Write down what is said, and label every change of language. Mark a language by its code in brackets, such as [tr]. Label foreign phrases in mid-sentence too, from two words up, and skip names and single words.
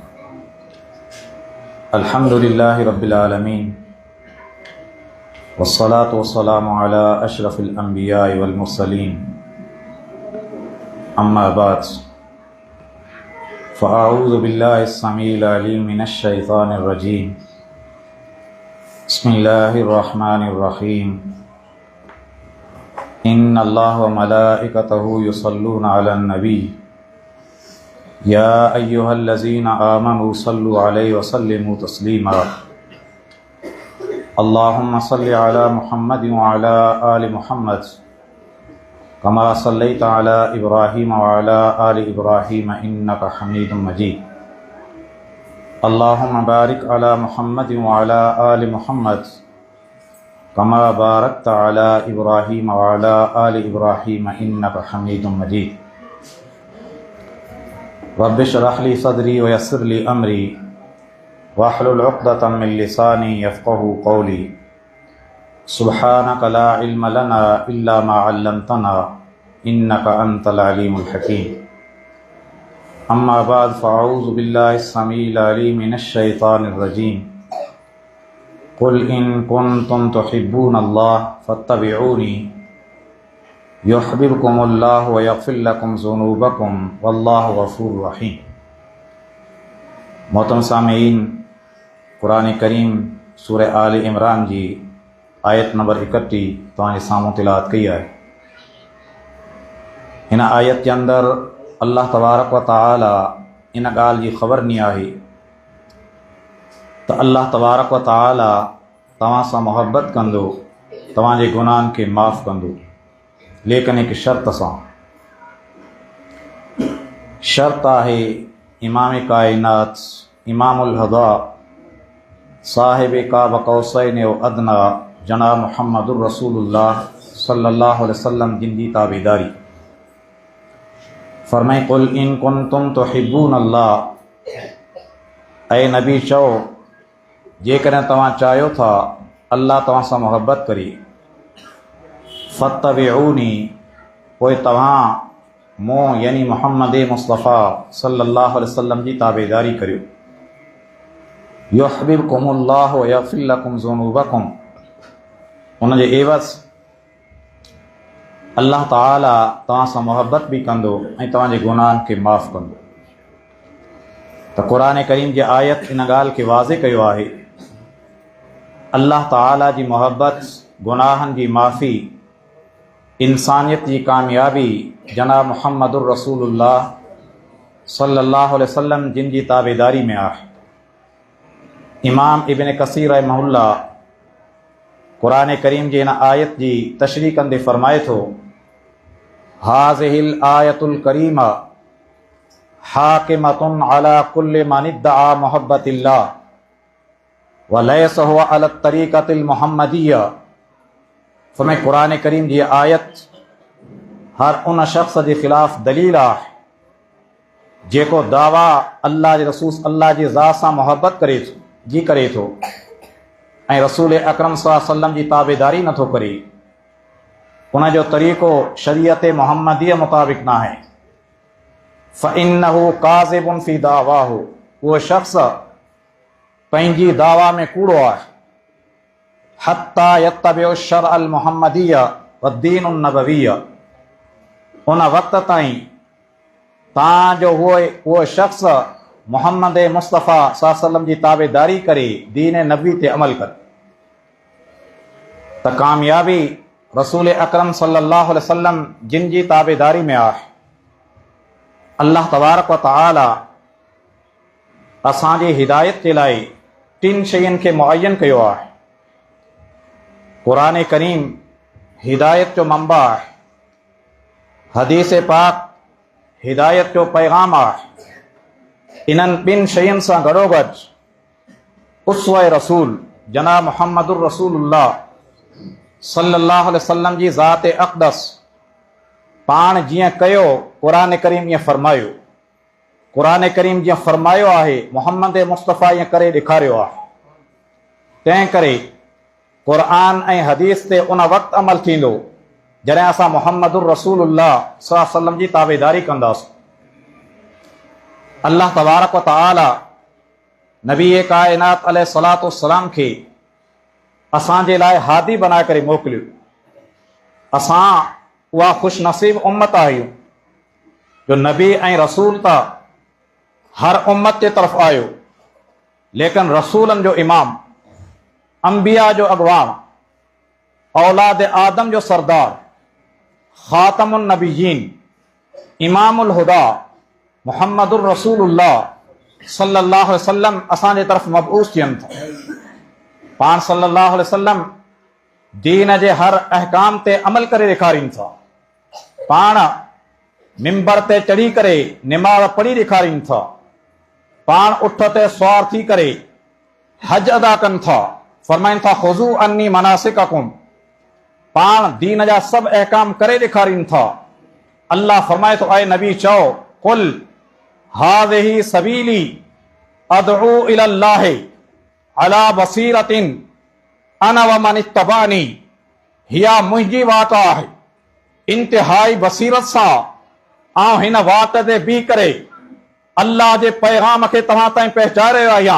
[ar] الحمد لله رب العالمين والصلاة والسلام على أشرف الأنبياء والمرسلين. أما بعد فأعوذ بالله السميع العليم من الشيطان الرجيم. بسم الله الرحمن الرحيم. إن الله وملائكته يصلون على النبي يا أيها الذين آمنوا صلوا عليه وسلموا تسليما. اللهم صل على محمد وعلى آل محمد كما صليت على إبراهيم وعلى آل إبراهيم إنك حميد مجيد. اللهم بارك على محمد وعلى آل محمد كما باركت على إبراهيم وعلى آل إبراهيم إنك حميد مجيد. رب اشرح لي صدري ويسر لي أمري واحلل عقدة من لساني يفقهوا قولي. سبحانك لا علم لنا إلا ما علمتنا إنك أنت العليم الحكيم. أما بعد فأعوذ بالله السميع العليم من الشيطان الرجيم. قل إن كنتم تحبون الله فاتبعوني يحببكم الله ويغفر لكم ذنوبكم والله غفور رحيم. [sd] मोहतरम सामीईन, कुरान करीम सूरह आल इमरान जी आयत नंबर 31 तव्हांजे साम्हूं तिलावत कई आहे। हिन आयत जे अंदरि [ar] الله تبارك وتعالى [sd] इन ॻाल्हि जी ख़बर ॾिनी आहे त [ar] الله تبارك وتعالى [sd] तव्हां सां मुहबत कंदो, तव्हांजे गुनाहनि खे माफ़ कंदो, लेकिन हिकु शर्त सां। शर्त आहे इमाम कायनात [ar] إمام الهدى [sd] साहिब [ar] قاب قوسين وأدنى [sd] जनाब [ar] محمد رسول الله صلى الله عليه وسلم [sd] जिन जी ताबेदारी। फरमाए [ar] قل إن كنتم تحبون الله, [sd] ऐ नबी चओ जेकॾहिं तव्हां चाहियो था अल्लाह तव्हां सां मुहबत करे, फ़त्तबिऊनी पोइ तव्हां मूं यानी मुहम्मद मुस्तफ़ा [ar] صلى الله عليه وسلم [sd] जी ताबेदारी करियो। [ar] يحببكم الله ويغفر لكم ذنوبكم, [sd] उनजे एवज़ अल्लाह ताला तव्हां सां मुहबत बि कंदो ऐं तव्हांजे गुनाहनि खे माफ़ कंदो। त क़ुरान करीम जी आयत इन ॻाल्हि खे वाज़े कयो आहे। अल्लाह ताला जी मुहबत, गुनाहनि जी माफ़ी, इंसानियत जी कामयाबी जनाब [ar] محمد رسول الله صلى الله عليه وسلم [sd] जिन जी ताबेदारी में आहे। इमाम इब्न कसीर रहमहुल्लाह क़ुरान करीम जी इन आयत जी तशरीह कंदे फ़रमाए थो, [ar] هذه الآية الكريمة حاكمة على كل من ادعى محبة الله وليس هو على الطريقة المحمدية. [sd] फरमाए क़ुरान करीम जी आयत हर उन शख्स जे ख़िलाफ़ दलील आहे जेको दावा अल्लाह जे रसूल अल्लाह जी ज़ात सां मुहबत करे थो ऐं रसूल अकरम [ar] صلى الله عليه وسلم [sd] जी ताबेदारी नथो करे। उन जो तरीक़ो शरीयत मुहम्मदीअ मुताबिक़ न आहे। [ar] فإنه كاذب في دعواه, [sd] उहो शख़्स पंहिंजी दावा में कूड़ो आहे। [ar] حتى يتبع الشرع المحمدي والدين النبوي, [sd] उन वक़्त ताईं तव्हांजो उहो शख़्स मुहम्मद मुस्तफ़ा [ar] صلى الله عليه وسلم [sd] जी ताबेदारी करे, दीन नबी ते अमल करे, त कामयाबी रसूल अकरम [ar] صلى الله عليه وسلم [sd] जिन जी ताबेदारी में आहे। [ar] الله تبارك وتعالى [sd] असांजी हिदायत जे लाइ 3 शयुनि खे मुअय्यन कयो आहे। क़ुरान करीम हिदायत जो मंबा आहे, हदीस पाक हिदायत जो पैगाम आहे। इन्हनि 2 शयुनि सां गॾोगॾु उसवा रसूल जनाब [ar] محمد رسول الله صلى الله عليه وسلم [sd] जी ज़ात अक़दस पाण जीअं कयो क़ुरान करीम ईअं फरमायो। क़ुरान करीम जीअं फरमायो आहे, मोहम्मद मुस्तफ़ा ईअं करे ॾेखारियो आहे। तंहिं करे क़ुरान ऐं हदीस ते उन वक़्तु अमल थींदो जॾहिं असां [ar] محمد رسول الله صلى الله عليه وسلم [sd] जी ताबेदारी कंदासीं। [ar] الله تبارك وتعالى [sd] नबी काइनात [ar] عليه الصلاة والسلام [sd] खे असांजे लाइ हादी बनाए करे मोकिलियो। असां उहा ख़ुशनसीब उम्मत आहियूं जो नबी ऐं रसूल त हर उम्मत जे तरफ़ आयो, लेकिन रसूलनि जो इमाम, अंबिया जो अॻवान, औलाद आदम जो सरदार, [ar] خاتم النبيين, إمام الهدى محمد رسول الله صلى الله عليه وسلم [sd] असांजे तरफ़ मबऊस थियनि था। पाण [ar] صلى الله عليه وسلم [sd] दीन जे हर अहकाम ते अमल करे ॾेखारीनि था। पाण मिंबर ते चढ़ी करे निमाज़ पढ़ी ॾेखारीनि था। पाण उठ ते सुवार थी करे हज अदा कनि था। फरमाइनि था [ar] خذوا عني مناسككم. [sd] पाण दीन जा सभु अहकाम करे ॾेखारीनि था। अल्लाह फरमाए थो, ऐं नबी चओ, [ar] قل هذه سبيلي أدعو إلى الله على بصيرة أنا ومن اتبعني. [sd] हिया मुंहिंजी वाट आहे, इंतिहाई बसीरत सां आउं हिन वाट ते बीह करे अल्लाह जे पैगाम खे तव्हां ताईं पहुचाए रहियो आहियां।